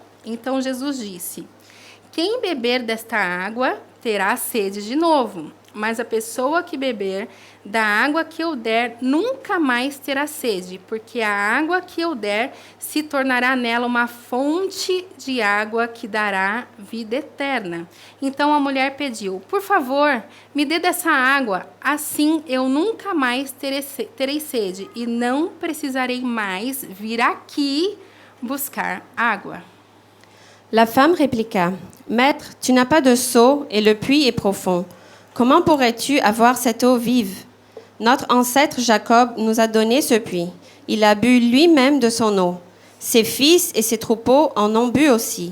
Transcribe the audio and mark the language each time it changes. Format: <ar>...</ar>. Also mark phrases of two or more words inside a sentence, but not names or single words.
<pt>Então Jesus disse: Quem beber desta água terá sede de novo, mas a pessoa que beber da água que eu der nunca mais terá sede, porque a água que eu der se tornará nela uma fonte de água que dará vida eterna. Então a mulher pediu: Por favor, me dê dessa água, assim eu nunca mais terei sede e não precisarei mais vir aqui buscar água.</pt> <fr>La femme répliqua, « Maître, tu n'as pas de seau et le puits est profond. Comment pourrais-tu avoir cette eau vive? Notre ancêtre Jacob nous a donné ce puits. Il a bu lui-même de son eau. Ses fils et ses troupeaux en ont bu aussi.</fr>